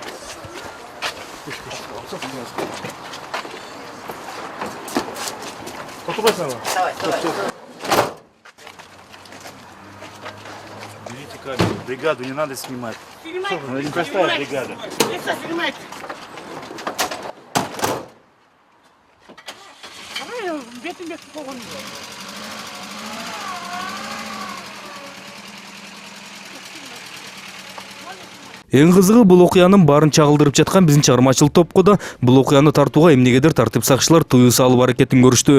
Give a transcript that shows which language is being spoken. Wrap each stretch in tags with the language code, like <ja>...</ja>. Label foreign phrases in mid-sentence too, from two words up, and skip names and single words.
<ru>Давай. Берите камеру. Бригаду не надо снимать. Снимайте. Ну, непростая бригада. Лицо снимайте. Давай,</ru> <ky>бетин погон. Эң кызыгы бул окуянын баарын чагылдырып жаткан биздин чыгармачылык топко да бул окуяны тартууга эмнегедир тартип сакчылар тыюу салып аракетин көрүштү.</ky>